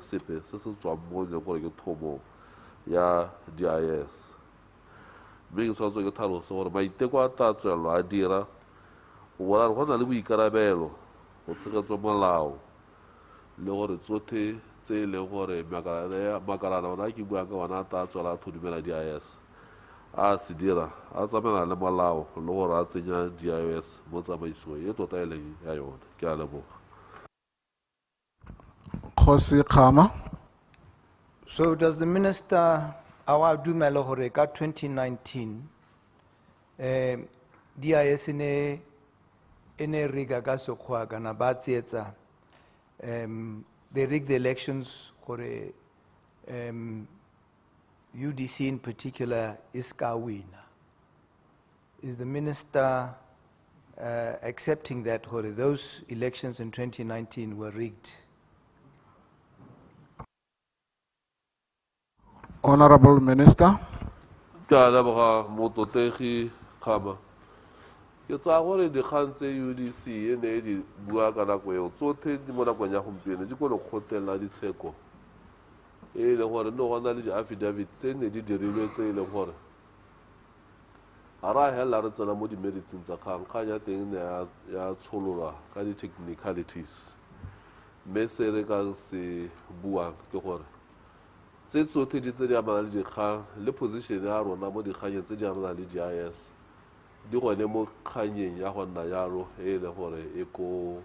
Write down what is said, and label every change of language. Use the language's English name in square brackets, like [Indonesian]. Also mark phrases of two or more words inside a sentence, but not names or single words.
[Tswana] sepe se se tswang mo le gore ke thomo ya DIS mme ke tshwanetse ke tlhalose gore maiteko a tla tswelelwa a dira go bona go na le boikarabelo go tshegetswa molao le gore tsotlhe tse e leng gore makalana ona a ke buang ka ona a tla tswela a thodumela DIS a se dira a tsamaelana le molao le gore a tsenya DIS mo tsamaisong e tota e leng ya yone ke a leboga Khosi Khama. [English] So does the minister [Tswana] awa dumela gore ka 2019 DIS ne riga ka sekgwa kana ba tsietsa [English] they rigged the elections [Tswana] gore UDC [English] in particular is [Tswana] ka winner. [English] Is the minister accepting that those elections in 2019 were rigged? Honorable Minister. [Tswana] Ke a leboga mototlegi Khama. Ke tsaya gore dikgang tse UDC e ne e di bua ka nako eo tsotlhe di mo nakong ya gompieno di ko lekgotleng la ditsheko e leng gore ne go na le di-affidavit tse ne di dirilwe tse e leng gore a ra hela re tsena mo di-meritseng tsa kgang kgang ya teng ne ya tshololwa ka di-technicalities mme se re ka se buang ke gore tse tsotlhe di tse di amana le dikgang le position ya rona mo dikganyeng tse di amana le GIS di gone mo kganyeng ya go nna jalo e le gore e ko